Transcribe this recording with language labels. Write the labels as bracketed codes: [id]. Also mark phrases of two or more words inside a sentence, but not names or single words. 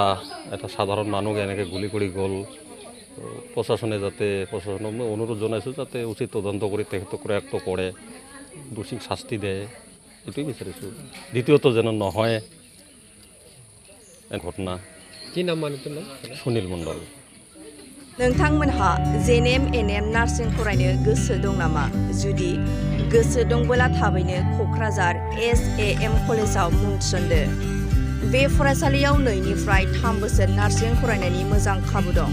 [as] এটা সাধাৰণ মানুহ এনেকৈ গুলি কৰি গ'ল। প্ৰশাসনক মই অনুৰোধ জনাইছোঁ যাতে উচিত তদন্ত কৰি তেখেতক প্ৰয়াক্ত কৰে, দোষীক শাস্তি দিয়ে, এইটোৱে বিচাৰিছোঁ। দ্বিতীয়ত যেন নহয় এই ঘটনা। কি নাম মানুহটোৰ নাম? সুনীল মণ্ডল। [brx] नोंथांमोनहा Nbnn नार्सिं फरायनो गोसो दं नामा? जुदि गोसो दंबोला थाबैनो क'क्राझार SAM कलेजाव मुं थिसनदो। बे फरायसालियाव 2निफ्राय 3 बोसोर नार्सिं फरायनायनि मोजां खाबु दं।